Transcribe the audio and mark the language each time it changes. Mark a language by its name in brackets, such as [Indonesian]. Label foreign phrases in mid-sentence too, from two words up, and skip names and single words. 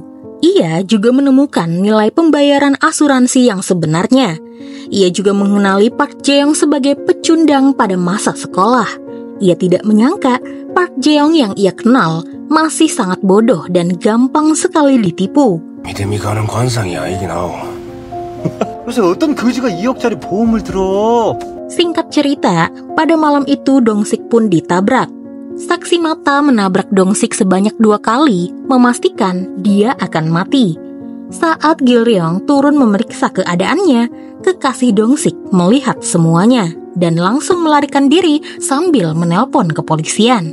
[Indonesian] Ia juga menemukan nilai pembayaran asuransi yang sebenarnya. Ia juga mengenali Park Jae-young sebagai pecundang pada masa sekolah. Ia tidak menyangka Park Jae-young yang ia kenal masih sangat bodoh dan gampang sekali ditipu. [Korean] 믿음이 가는 관상이 아니긴 하오. 그래서 어떤 거지가 2억짜리 보험을 들어? [Indonesian] Singkat cerita, pada malam itu Dong-sik pun ditabrak. Saksi mata menabrak Dong-sik sebanyak 2 kali, memastikan dia akan mati. Saat Gil-ryong turun memeriksa keadaannya, kekasih Dong-sik melihat semuanya dan langsung melarikan diri sambil menelpon kepolisian.